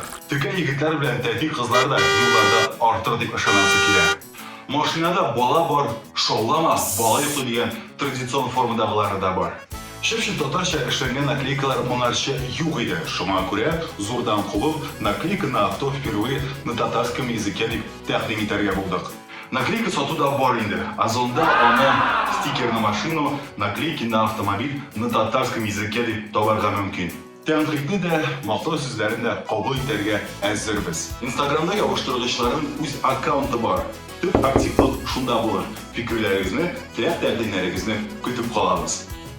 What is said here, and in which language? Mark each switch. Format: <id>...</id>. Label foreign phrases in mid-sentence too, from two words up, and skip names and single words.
<tt>Текә егетләр белән тәти кызлар да юлларда артыр дип ышанасы килә. Машинада бала бар, шаулама, бала йоклый дигән традицион формадагылары да бар. Чөпче татарча эшләнгән наклейкалар моңарча юк иде. Шуңа күрә зурдан кубып</tt> <ru>наклейка на авто впервые на татарском языке</ru> <tt>дип тәкъдим итәргә булдык. Наклейка сатуда бар инде. Азонда аны</tt> <ru>стикер на машину, наклейки на автомобиль на татарском языке</ru> <tt>дип табарга мөмкин. Тәнкыйтьне дә, мактау сүзләрен дә кабул итәргә әзербез. Инстаграмда ябыштыргычларның үз аккаунты бар. Төп активлык шунда булыр. Фикерләрегезне, теләк-тәкъдимнәрегезне көтеп калабыз.</tt>